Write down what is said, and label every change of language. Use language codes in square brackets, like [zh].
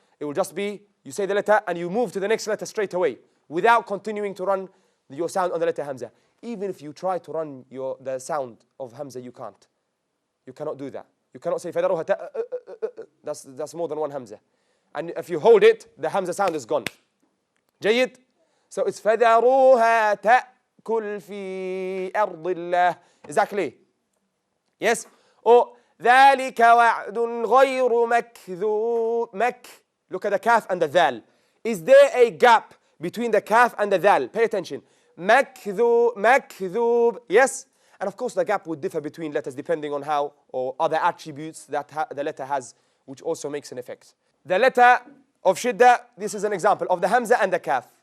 [en] It will just be, you say the letter and you move to the next letter straight away without continuing to run your sound on the letter Hamza. Even if you try to run the sound of Hamza, you can't. You cannot do that. You cannot say فَذَرُوهَا that's more than one Hamza. And if you hold it, the Hamza sound is gone. جيد? So it's [ar] فَذَرُوهَا تَأْكُلْ فِي أَرْضِ اللَّهِ. [en] Is that clear? Yes? Or [ar] ذَلِكَ وَعْدٌ غَيْرُ مَكْذُوبٍ. [en] Look at the kaf and the dhal. Is there a gap between the kaf and the dhal? Pay attention. مكذوب. Yes? And of course the gap would differ between letters depending on how or other attributes that the letter has, which also makes an effect. The letter of Shidda, this is an example of the Hamza and the Kaf.